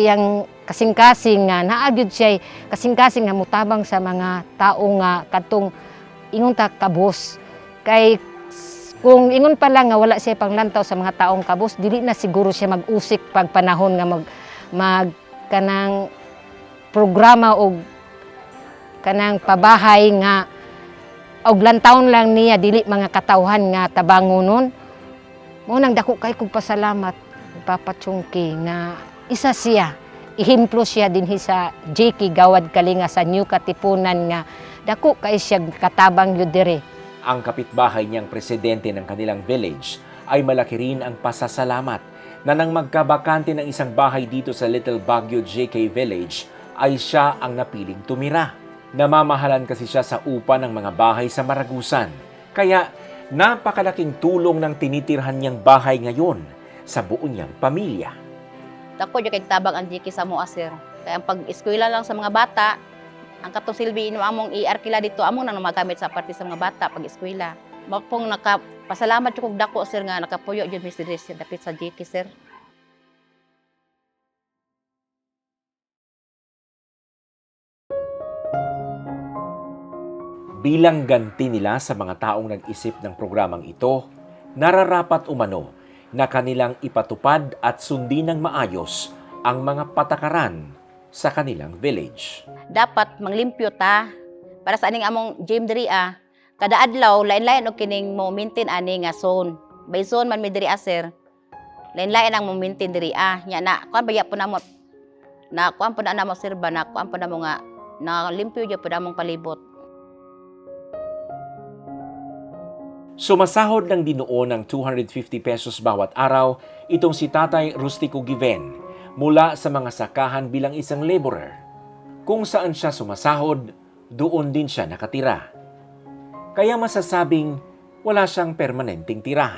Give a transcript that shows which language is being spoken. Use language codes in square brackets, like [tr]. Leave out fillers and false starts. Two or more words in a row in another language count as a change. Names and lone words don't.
[ceb] iyang kasing-kasing nga naa gyud siya kasing-kasing nga mutabang sa mga tao nga kadtong ingon ta kabus kay kung ingon pa lang nga wala siya panglantaw sa mga taong kabus dili na siguro siya mag-usik pag panahon nga mag kanang programa og kanang pabahay nga og lantawon lang niya dili mga katawhan nga tabangonon. Mo nang dako kay kog pasalamat Papa Chungki nga isa siya ihemplo siya dinhi sa JK Gawad Kalinga sa New Katipunan nga dako kay siya katabang gyud diri. [tl] Ang kapitbahay niyang presidente ng kanilang village ay malaki rin ang pasasalamat na nang magkabakante ng isang bahay dito sa Little Baguio JK Village ay siya ang napiling tumira. Namamahalan kasi siya sa upa ng mga bahay sa Maragusan. Kaya napakalaking tulong ng tinitirhan niyang bahay ngayon sa buo niyang pamilya. [ceb] Dako yung tabang ang JK sa mua, sir. Kaya ang pag-eskwela lang sa mga bata, ang katong silbi ino among i-arkila dito, among nang magamit sa parte sa mga bata pag-eskwela. Mapong nakapasalamat yung kong dako, sir, nga nakapuyo yun, Mr. Dres, dapit sa JK, sir. [tl] Bilang ganti nila sa mga taong nag-isip ng programang ito, nararapat umano na kanilang ipatupad at sundin ng maayos ang mga patakaran sa kanilang village. [ceb] Dapat manglimpyo ta para sa aning among gym diri kada adlaw lain-lain og kining mo maintain ani nga zone. By zone man mi diri sir. Lain-lain ang mo maintain diri nya na kuan baya po namo na kuan po na namo sir ba na kuan po namo nga na limpyo jud po namong palibot. [tl] Sumasahod ng dinuon ng 250 pesos bawat araw itong si Tatay Rustico Given mula sa mga sakahan bilang isang laborer. Kung saan siya sumasahod, doon din siya nakatira. Kaya masasabing wala siyang permanenteng tirahan.